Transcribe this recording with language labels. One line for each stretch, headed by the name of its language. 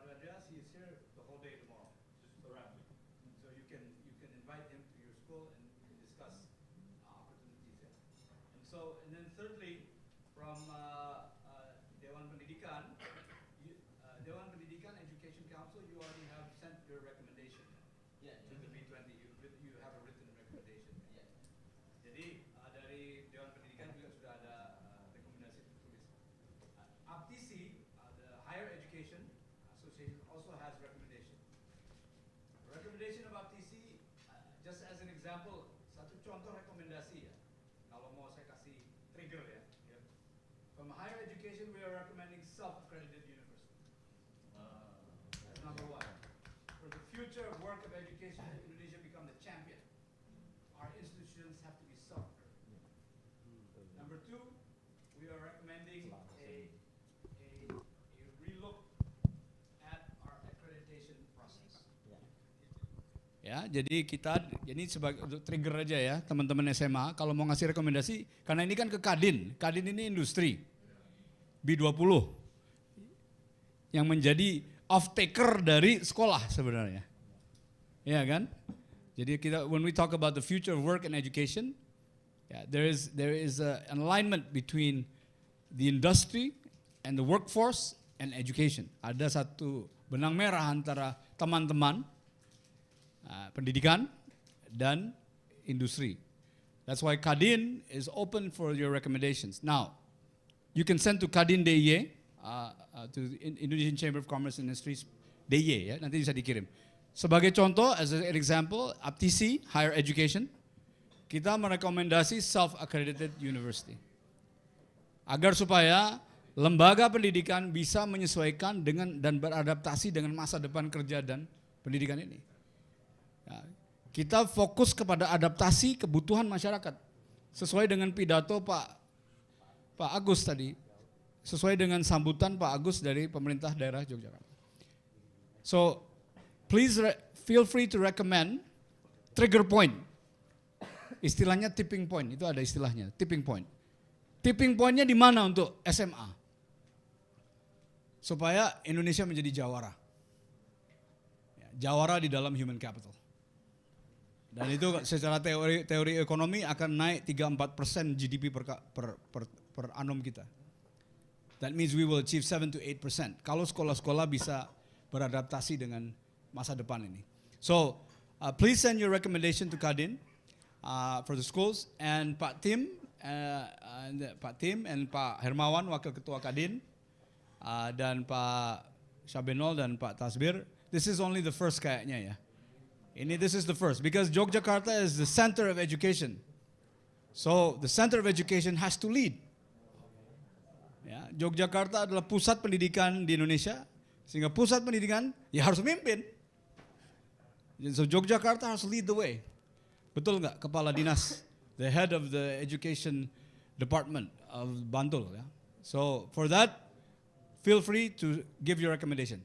English: Andreas, he is here the whole day tomorrow, just around. So you can invite him to your school and you can discuss opportunities there. And then thirdly, from Dewan Pendidikan, Dewan Pendidikan Education Council, you already have sent your recommendation to the B20. You have a written recommendation.
Indonesian: Jadi dari Dewan Pendidikan juga sudah ada rekomendasi tertulis.
English: APTISI, the Higher Education Association, also has recommendation. The recommendation of APTISI, just as an example,
Indonesian: satu contoh rekomendasi ya. Kalau mau saya kasih trigger ya.
English: From higher education, we are recommending self-accredited university. That's number one. For the future work of education, Indonesia become the champion. Our institutions have to be self-accredited. Number two, we are recommending a relook at our accreditation process.
Indonesian: Ya, jadi kita ini sebagai untuk trigger aja ya, teman-teman SMA kalau mau ngasih rekomendasi, karena ini kan ke Kadin. Kadin ini industri B20 yang menjadi off-taker dari sekolah sebenarnya. Ya kan? Jadi kita
English: when we talk about the future of work and education, there is an alignment between the industry and the workforce and education.
Indonesian: Ada satu benang merah antara teman-teman pendidikan dan industri.
English: That's why Kadin is open for your recommendations. Now, you can send to Kadin DIY, to Indonesian Chamber of Commerce and Industries DIY
Indonesian: ya, nanti bisa dikirim. Sebagai contoh,
English: as an example,
Indonesian: APTISI, Higher Education, kita merekomendasi self-accredited university. Agar supaya lembaga pendidikan bisa menyesuaikan dengan dan beradaptasi dengan masa depan kerja dan pendidikan ini. Ya, kita fokus kepada adaptasi kebutuhan masyarakat. Sesuai dengan pidato Pak Agus tadi, sesuai dengan sambutan Pak Agus dari pemerintah daerah Yogyakarta.
English: So, please feel free to recommend trigger point.
Indonesian: Istilahnya tipping point, itu ada istilahnya, tipping point. Tipping pointnya di mana untuk SMA? Supaya Indonesia menjadi jawara. Jawara di dalam human capital. Dan itu secara teori ekonomi akan naik 3-4% GDP per annum kita.
English: That means we will achieve 7-8%.
Indonesian: Kalau sekolah-sekolah bisa beradaptasi dengan masa depan ini.
English: So, please send your recommendation to Kadin for the schools and Pak Tim and Pak Hermawan, Wakil Ketua Kadin, dan Pak Syabenol dan Pak Tasbir. This is only the first
Indonesian: kayaknya ya.
English: This is the first because Yogyakarta is the center of education. So the center of education has to lead.
Indonesian: Ya, Yogyakarta adalah pusat pendidikan di Indonesia, sehingga pusat pendidikan ya harus memimpin.
English: So Yogyakarta
Indonesian: harus
English: lead the way.
Indonesian: Betul nggak, Kepala Dinas,
English: the head of the education department of Bantul ya. So for that, feel free to give your recommendation.